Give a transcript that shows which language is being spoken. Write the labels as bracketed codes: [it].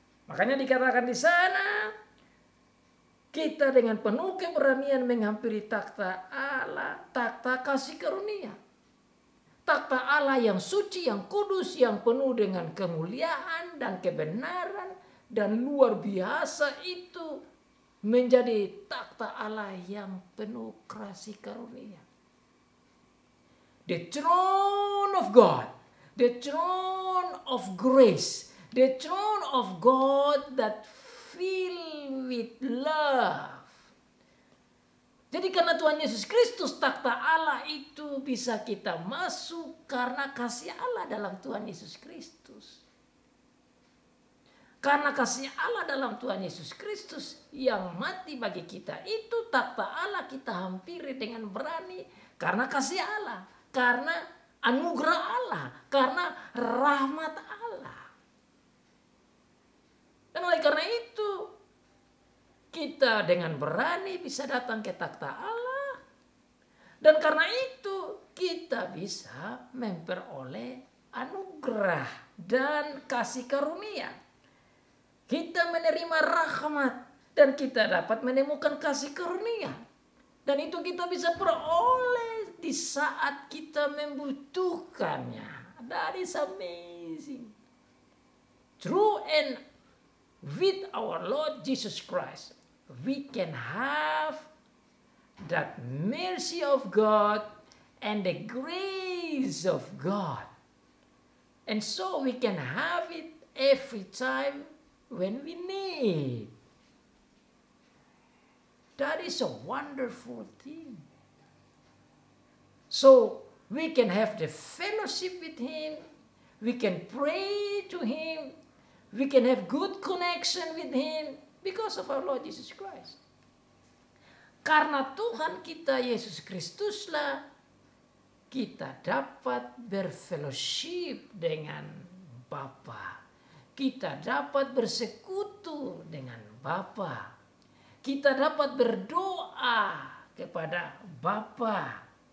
[id] Makanya dikatakan di sana, kita dengan penuh keberanian menghampiri takhta Allah, takhta kasih karunia. Takhta Allah yang suci, yang kudus, yang penuh dengan kemuliaan dan kebenaran dan luar biasa itu menjadi takhta Allah yang penuh kasih karunia. [en] The throne of God, the throne of grace, the throne of God that filled with love. [id] Jadi karena Tuhan Yesus Kristus, takhta Allah itu bisa kita masuk karena kasih Allah dalam Tuhan Yesus Kristus. Karena kasih Allah dalam Tuhan Yesus Kristus yang mati bagi kita, itu takhta Allah kita hampiri dengan berani karena kasih Allah, karena anugerah Allah, karena rahmat Allah. Dan oleh karena itu, kita dengan berani bisa datang ke takhta Allah. Dan karena itu, kita bisa memperoleh anugerah dan kasih karunia. Kita menerima rahmat dan kita dapat menemukan kasih karunia. Dan itu kita bisa peroleh di saat kita membutuhkannya. [en] That is amazing. Through and with our Lord Jesus Christ, we can have that mercy of God and the grace of God. And so we can have it every time when we need. That is a wonderful thing. So we can have the fellowship with Him. We can pray to Him. We can have good connection with Him because of our Lord Jesus Christ. [id] Karena Tuhan kita Yesus Kristuslah kita dapat berfellowship dengan Bapa. Kita dapat bersekutu dengan Bapa. Kita dapat berdoa kepada Bapa.